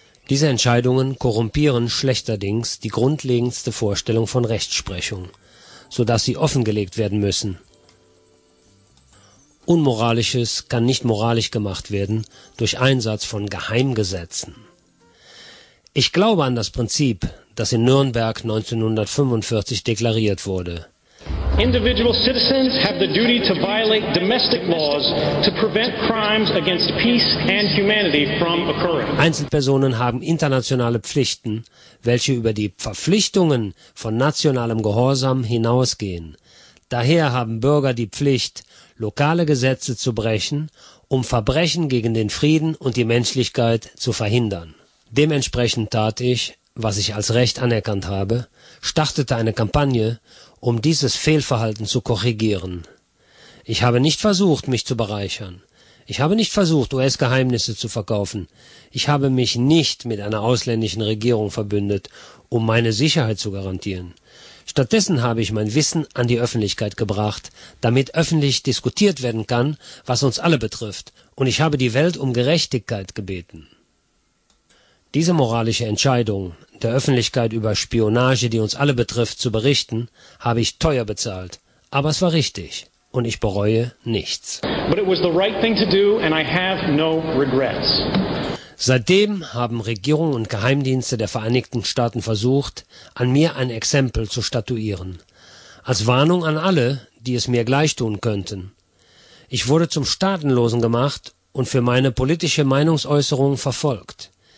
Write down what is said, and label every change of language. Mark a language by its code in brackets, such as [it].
[de] Diese Entscheidungen korrumpieren schlechterdings die grundlegendste Vorstellung von Rechtsprechung, so dass sie offengelegt werden müssen. Unmoralisches kann nicht moralisch gemacht werden durch Einsatz von Geheimgesetzen. Ich glaube an das Prinzip, das in Nürnberg 1945 deklariert wurde. [en] Individual citizens have the duty to violate domestic laws to prevent crimes against peace and humanity from occurring. [de] Einzelpersonen haben internationale Pflichten, welche über die Verpflichtungen von nationalem Gehorsam hinausgehen. Daher haben Bürger die Pflicht, lokale Gesetze zu brechen, um Verbrechen gegen den Frieden und die Menschlichkeit zu verhindern. Dementsprechend tat ich, was ich als Recht anerkannt habe, startete eine Kampagne, um dieses Fehlverhalten zu korrigieren. Ich habe nicht versucht, mich zu bereichern. Ich habe nicht versucht, US-Geheimnisse zu verkaufen. Ich habe mich nicht mit einer ausländischen Regierung verbündet, um meine Sicherheit zu garantieren. Stattdessen habe ich mein Wissen an die Öffentlichkeit gebracht, damit öffentlich diskutiert werden kann, was uns alle betrifft. Und ich habe die Welt um Gerechtigkeit gebeten. Diese moralische Entscheidung, der Öffentlichkeit über Spionage, die uns alle betrifft, zu berichten, habe ich teuer bezahlt. Aber es war richtig. und ich bereue nichts. [en] But it was the right thing to do and I have no regrets. [de] Seitdem haben Regierung und Geheimdienste der Vereinigten Staaten versucht, an mir ein Exempel zu statuieren. Als Warnung an alle, die es mir gleich tun könnten. Ich wurde zum Staatenlosen gemacht und für meine politische Meinungsäußerung verfolgt.